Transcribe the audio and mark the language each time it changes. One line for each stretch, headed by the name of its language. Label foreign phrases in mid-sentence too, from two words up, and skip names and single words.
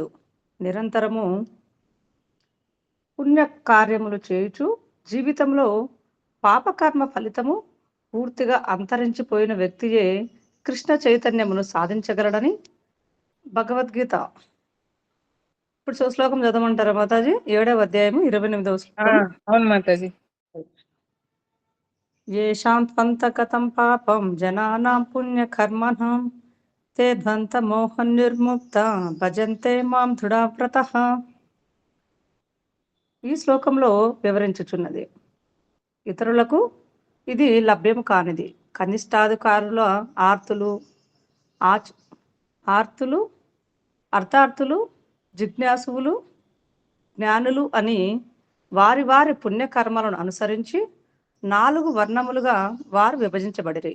Telugu: నిరంతరము పుణ్య కార్యములు చేయుచు జీవితంలో పాపకర్మ ఫలితము పూర్తిగా అంతరించిపోయిన వ్యక్తియే కృష్ణ చైతన్యమును సాధించగలడని భగవద్గీత. ఇప్పుడు శ్లోకం చదవమంటారా మాతాజీ? 7వ అధ్యాయము 28వ శ్లోకం. అవును మాతాజీ.
Sanskrit: येषां त्वन्तगतं पापं जनानां पुण्यकर्मणां ते ధ్వంతమోహనిర్ముక్తా భజంతే మాం దృఢవ్రతః.
Telugu: ఈ శ్లోకంలో వివరించుచున్నది, ఇతరులకు ఇది లభ్యం కానిది. కనిష్టాధికారుల ఆర్తులు అర్థార్థులు జిజ్ఞాసువులు జ్ఞానులు అని వారి వారి పుణ్యకర్మలను అనుసరించి 4 వర్ణములుగా వారు విభజించబడిరి.